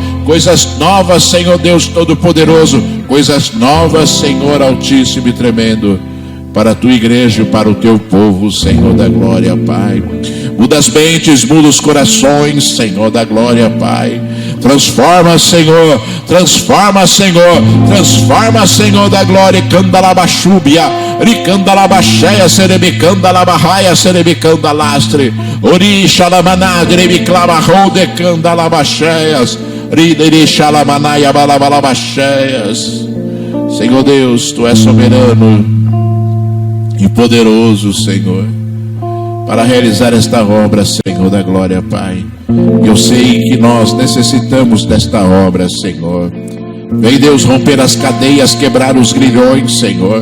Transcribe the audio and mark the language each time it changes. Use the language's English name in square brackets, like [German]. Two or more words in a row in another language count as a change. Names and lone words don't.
[Portuguese] Coisas novas, Senhor Deus Todo-Poderoso. Coisas novas, Senhor Altíssimo e Tremendo, para a Tua igreja e para o Teu povo, Senhor da glória, Pai. Muda as mentes, muda os corações, Senhor da glória, Pai. Transforma, Senhor, transforma, Senhor, transforma, Senhor da glória. Candalabachúbia, ricandalabacheia, serebicandalabarraia, serebicandalástre, orixalamaná, derebiclamarrou, decandalabacheias, riderixalamanaia, balabalabacheias. Senhor Deus, Tu és soberano e poderoso, Senhor, para realizar esta obra, Senhor da glória, Pai. Eu sei que nós necessitamos desta obra, Senhor. Vem, Deus, romper as cadeias, quebrar os grilhões, Senhor.